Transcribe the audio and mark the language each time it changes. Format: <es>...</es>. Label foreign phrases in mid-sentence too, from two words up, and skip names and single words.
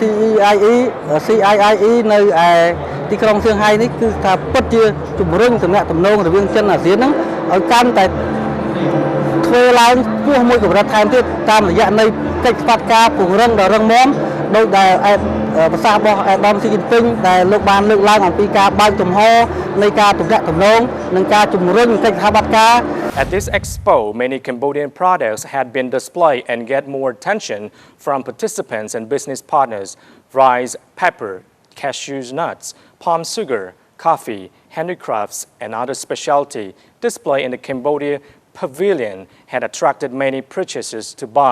<km>CIIE នៅឯទីក្រុងសៀងហៃនេះគឺថាពិតជាជំរុញទំនាក់ទំនងរវាងចិនអាស៊ានហ្នឹងឲ្យ កាន់តែធ្វើឡើងខ្ពស់មួយកម្រិតថែមទៀតតាមរយៈនៃកិច្ចសហប្រតិការពង្រឹងដ៏រឹងមាំដោយដែលប្រសាសន៍របស់អាដាមស៊ីជីនពីងដែលលោកបានលើកឡើងអំពីការបើកចំហនៃការទំនាក់ទំនងនិងការជំរុញកិច្ចសហប្រតិការ</km> <en>At this expo, many Cambodian products had been displayed and get more attention from participants and business partners. Rice, pepper, cashew nuts, palm sugar, coffee, handicrafts, and other specialty displayed in the Cambodia pavilion had attracted many purchasers to buy.</en>